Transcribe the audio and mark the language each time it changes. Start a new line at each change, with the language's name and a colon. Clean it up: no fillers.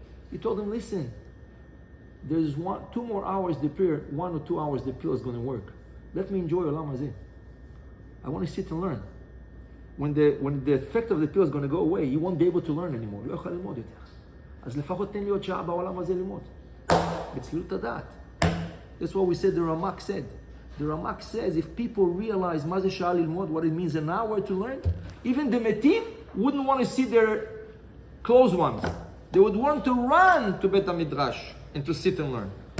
English: He told him, listen, there's 2 more hours the pill, 1 or 2 hours the pill is going to work. let me enjoy Olam Hazeh. I want to sit and learn. When the effect of the pill is going to go away, you won't be able to learn anymore.
Hebrew: לא יכול ללמוד יותר. אז לפחות תן לי עוד שעה בעולם הזה ללמוד. בצלילות הדעת.
English: That's what we said, the Ramak said. The Ramak says, if people realize
Hebrew: מה זה שעה ללמוד,
English: what it means an hour to learn, even the metim wouldn't want to see their close ones. They would want to run to Bet HaMidrash and to sit and learn.